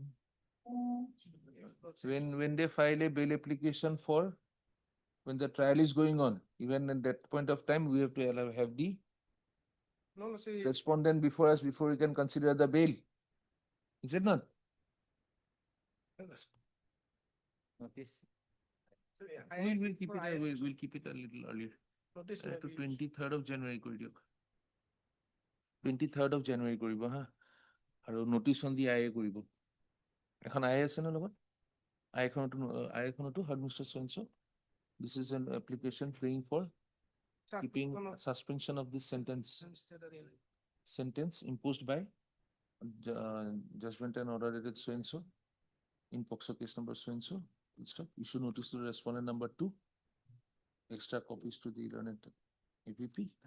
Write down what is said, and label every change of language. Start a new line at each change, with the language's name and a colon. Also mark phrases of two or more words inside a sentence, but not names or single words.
English: When they file a bail application for, when the trial is going on, even at that point of time, we have to have the No, Lordship. respondent before us before we can consider the bail. Is it not? Notice. We'll keep it, we'll keep it a little earlier. Notice To maybe. 23rd of January
Assamese: কৰি দিয়ক
English: 23rd of January
Assamese: কৰিব হা আৰু
English: notice on the IA
Assamese: কৰিব এখন
English: IA
Assamese: আছে ন লগত
English: IA খনতো heard Mr. So-and-so. This is an application praying for keeping suspension of this sentence imposed by judgment and order dated so-and-so in POXO case number so-and-so. Issue notice to the respondent number 2. Extra copies to the learned APP.